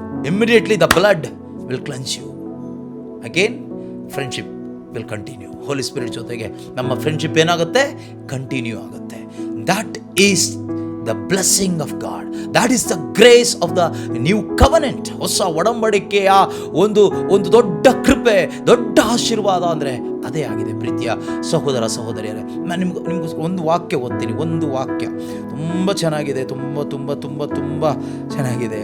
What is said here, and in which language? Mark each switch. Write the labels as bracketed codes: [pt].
[en] Immediately the blood will cleanse you. Again, friendship will continue. [kn] Holy Spirit ಜೊತೆಗೆ ನಮ್ಮ friendship ಏನಾಗುತ್ತೆ? Continue ಆಗುತ್ತೆ. [en] That is the blessing of God. That is the grace of the new covenant. [kn] ಹೊಸ ಒಡಂಬಡಿಕೆಯ ಒಂದು ದೊಡ್ಡ ಕೃಪೆ, ದೊಡ್ಡ ಆಶೀರ್ವಾದ ಅಂದರೆ ಅದೇ ಆಗಿದೆ. ಪ್ರೀತಿಯ ಸಹೋದರ ಸಹೋದರಿಯರೇ, ನಾನು ನಿಮ್ಗೋಸ್ಕರ ಒಂದು ವಾಕ್ಯ ಓದ್ತೀನಿ. ಒಂದು ವಾಕ್ಯ ತುಂಬ ಚೆನ್ನಾಗಿದೆ, ತುಂಬ ಚೆನ್ನಾಗಿದೆ.